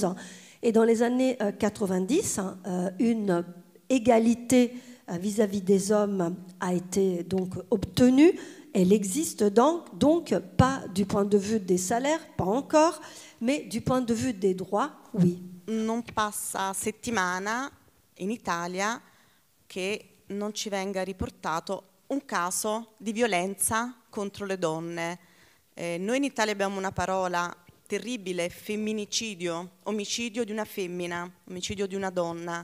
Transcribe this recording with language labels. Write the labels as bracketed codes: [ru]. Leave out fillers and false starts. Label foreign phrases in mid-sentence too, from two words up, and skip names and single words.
[fr] Et dans les années 90, une égalité vis-à-vis des hommes a été donc obtenue. Elle existe donc pas du point de vue des salaires, pas encore, mais du point de vue des droits, oui. [it] Non passa settimana in Italia che non ci venga riportato un caso di violenza contro le donne. Noi in Italia abbiamo una parola terribile, femminicidio, omicidio di una femmina, omicidio di una donna.